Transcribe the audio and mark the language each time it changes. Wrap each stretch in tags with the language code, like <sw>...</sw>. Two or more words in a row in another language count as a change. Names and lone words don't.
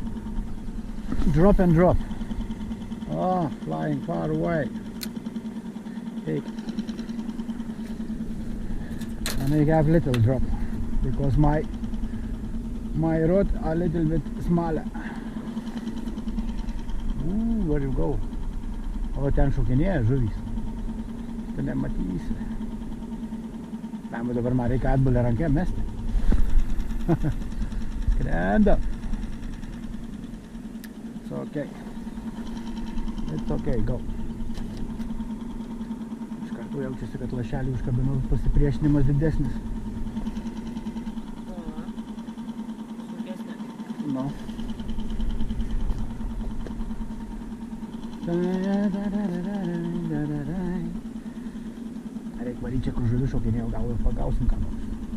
<en>Drop and drop. Oh, flying far away. Take. And I have little drop because my rod a little bit smaller. Where you go?</en> <lt>O ten šokinėja žuvys. Tu nematysi. Dabar man reikia atbulę rankę mesti. Skrenda.</lt> <en>It's okay. It's okay, go.</en> <lt>Iš karto jaučiasi, kad lašelį užkabinau, pasipriešinimas didesnis.</lt> <en>No.</en> <lt>Reik varyti čia, kur žuvis šokinėjau, gal ir pagausim ką nors.</lt>